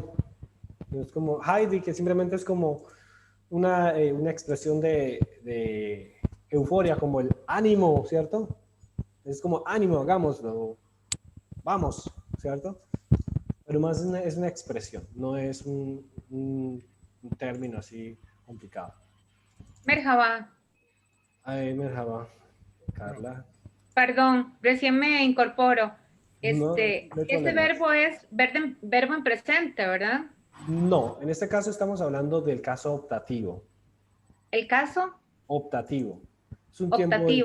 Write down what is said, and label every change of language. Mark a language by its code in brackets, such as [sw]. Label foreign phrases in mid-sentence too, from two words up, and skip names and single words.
[es] Es como Haydi, que simplemente es como una expresión de euforia, como el ánimo, ¿cierto? Es como ánimo, hagámoslo, vamos, ¿cierto? Pero más es una expresión, no es un término así complicado. [tr] Merhaba. Ay, merhaba, [es] Carla. Perdón, recién me incorporo. No hay Ese problema. verbo es verbo en presente, ¿verdad? No, en este caso estamos hablando del caso optativo. ¿El caso? Optativo. Es un tiempo Optativo.